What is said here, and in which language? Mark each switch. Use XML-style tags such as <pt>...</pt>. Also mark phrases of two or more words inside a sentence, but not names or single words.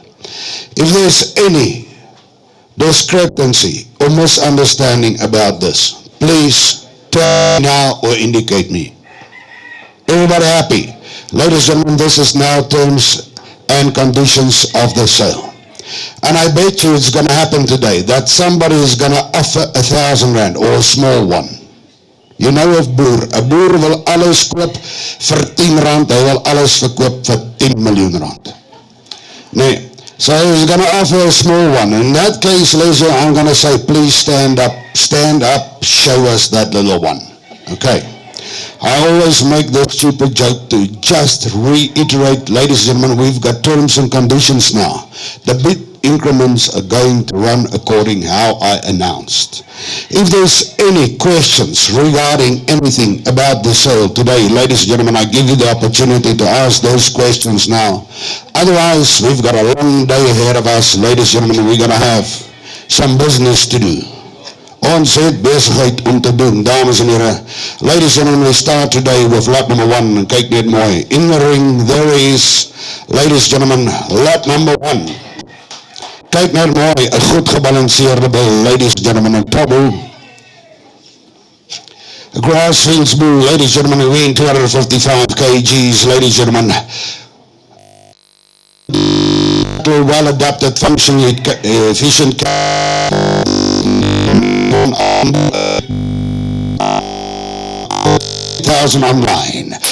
<en>If there's any discrepancy or misunderstanding about this, please tell me now or indicate me. Everybody happy? Ladies and gentlemen, this is now terms and conditions of the sale. And I bet you it's going to happen today that somebody is going to offer 1,000 rand or a small one. You know of boer.</en> <af>'n boer wil alles koop vir 10 rand, hy wil alles verkoop vir 10 miljoen rand. Nee,</af> <en>so he's going to offer a small one. In that case, ladies and gentlemen, I'm going to say, please stand up, show us that little one. Okay. I always make this stupid joke to just reiterate, ladies and gentlemen, we've got terms and conditions now. The bid increments are going to run according how I announced. If there's any questions regarding anything about the sale today, ladies and gentlemen, I give you the opportunity to ask those questions now. Otherwise, we've got a long day ahead of us, ladies and gentlemen, we're going to have some business to do.</en> <af>Ons het besigheid om te doen, dames en heren.</af> <en>Ladies and gentlemen, we start today with lot number 1.</en> <af>Kyk net mooi.</af> <en>In the ring, there is, ladies and gentlemen, lot number 1.</en> <af>Kyk net mooi, 'n goed gebalanceerde bull,</af> <en>ladies and gentlemen, in trouble. A Grassfields bull, ladies and gentlemen, weighing 255 kgs, ladies and gentlemen. Well adapted, functionally efficient. 1,000 online.</en>